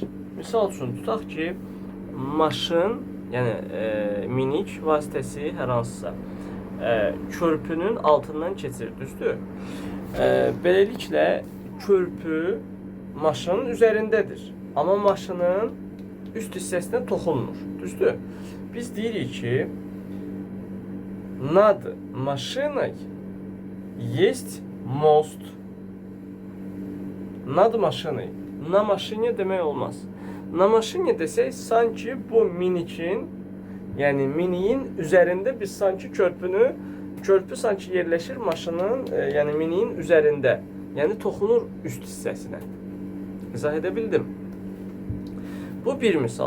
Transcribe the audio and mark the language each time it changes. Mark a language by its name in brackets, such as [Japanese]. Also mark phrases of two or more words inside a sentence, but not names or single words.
[Azerbaijani] Misal üçün tutaq ki, maşın, yəni minik vasitəsi hər hansısa körpünün altından keçir, düzdür? Beləliklə körpü maşının üzərindədir. Amma maşının üst hissəsinə toxunmur, düzdür? Biz deyirik ki, [Russian] над машиной есть мост. Над машиной. На машине [Azerbaijani] demək olmaz. [Russian] на машине [Azerbaijani] desək, sanki bu minikin, yəni miniyin üzərində biz sanki körpü sanki yerləşir maşının, yəni miniyin üzərində. Yəni toxunur üst hissəsinə. İzah edə bildim. Bu bir misal.